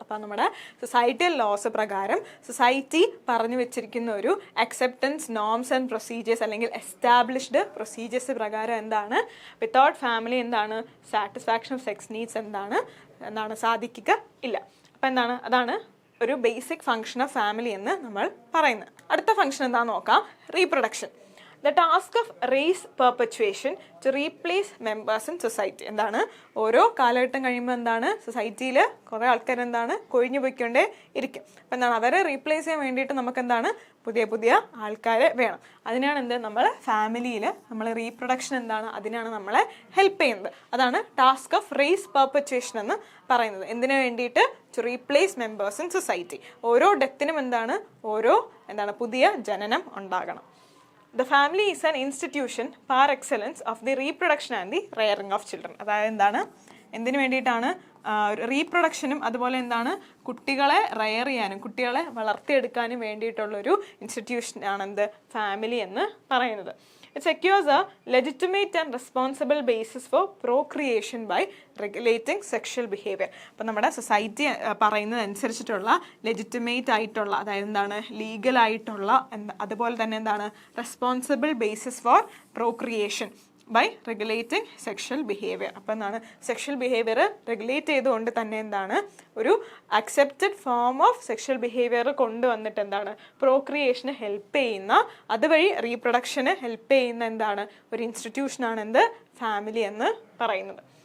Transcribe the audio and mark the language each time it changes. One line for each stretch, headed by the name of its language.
Malayalam: അപ്പോൾ നമ്മുടെ societal loss പ്രകാരം സൊസൈറ്റി പറഞ്ഞു വെച്ചിരിക്കുന്ന ഒരു അക്സെപ്റ്റൻസ് നോംസ് ആൻഡ് പ്രൊസീജിയേഴ്സ് അല്ലെങ്കിൽ എസ്റ്റാബ്ലിഷ്ഡ് പ്രൊസീജിയേഴ്സ് പ്രകാരം എന്താണ് വിത്തൗട്ട് ഫാമിലി എന്താണ് സാറ്റിസ്ഫാക്ഷൻ ഓഫ് സെക്സ് നീഡ്സ് എന്താണ് സാധിക്കുക ഇല്ല. അപ്പോൾ എന്താണ് അതാണ് ഒരു ബേസിക് ഫങ്ഷൻ ഓഫ് ഫാമിലി എന്ന് നമ്മൾ പറയുന്നത്. അടുത്ത ഫങ്ഷൻ എന്താണെന്ന് നോക്കാം. Reproduction.
English: The task of race perpetuation to replace members in society.
Malayalam: എന്താണ് ഓരോ കാലഘട്ടം കഴിയുമ്പോൾ എന്താണ് സൊസൈറ്റിയിൽ കുറേ ആൾക്കാർ എന്താണ് കൊഴിഞ്ഞു പോയിക്കൊണ്ടേ ഇരിക്കും. അപ്പം എന്താണ് അവരെ റീപ്ലേസ് ചെയ്യാൻ വേണ്ടിയിട്ട് നമുക്ക് എന്താണ് പുതിയ പുതിയ ആൾക്കാരെ വേണം. അതിനാണ് എന്ത് നമ്മൾ ഫാമിലിയിൽ നമ്മൾ റീപ്രൊഡക്ഷൻ എന്താണ് അതിനാണ് നമ്മളെ ഹെൽപ്പ് ചെയ്യുന്നത്. അതാണ് ടാസ്ക് ഓഫ് റേസ് പെർപെച്വേഷൻ എന്ന് പറയുന്നത്. എന്തിനു വേണ്ടിയിട്ട്?
English: To replace members in society.
Malayalam: ഓരോ ഡെത്തിനും എന്താണ് പുതിയ ജനനം ഉണ്ടാകണം.
English: The family is an institution par excellence of the reproduction and the rearing of children.
Malayalam: അതായത് എന്താണ് എന്തിനു വേണ്ടിയിട്ടാണ് റീപ്രൊഡക്ഷനും അതുപോലെ എന്താണ് കുട്ടികളെ റെയർ ചെയ്യാനും കുട്ടികളെ വളർത്തിയെടുക്കാനും വേണ്ടിയിട്ടുള്ളൊരു ഇൻസ്റ്റിറ്റ്യൂഷനാണ് എന്ത് ഫാമിലി എന്ന് പറയുന്നത്.
English: It secures a legitimate and responsible basis for procreation by regulating sexual behavior.
Malayalam: അപ്പോൾ നമ്മുടെ സൊസൈറ്റി പറയുന്നതനുസരിച്ചിട്ടുള്ള ലെജിറ്റിമേറ്റ് ആയിട്ടുള്ള അതായത് എന്താണ് ലീഗൽ ആയിട്ടുള്ള അതുപോലെ തന്നെ എന്താണ്
English: Responsible basis for procreation by regulating sexual behaviour.
Malayalam: അപ്പോൾ എന്താണ് സെക്ഷൽ ബിഹേവിയർ റെഗുലേറ്റ് ചെയ്തുകൊണ്ട് തന്നെ എന്താണ് ഒരു accepted form of sexual behaviour കൊണ്ടുവന്നിട്ട് എന്താണ് പ്രോക്രിയേഷന് ഹെൽപ്പ് ചെയ്യുന്ന അതുവഴി റീപ്രൊഡക്ഷന് ഹെൽപ്പ് ചെയ്യുന്ന എന്താണ് ഒരു ഇൻസ്റ്റിറ്റ്യൂഷനാണ് എന്ത് ഫാമിലി എന്ന് പറയുന്നത്.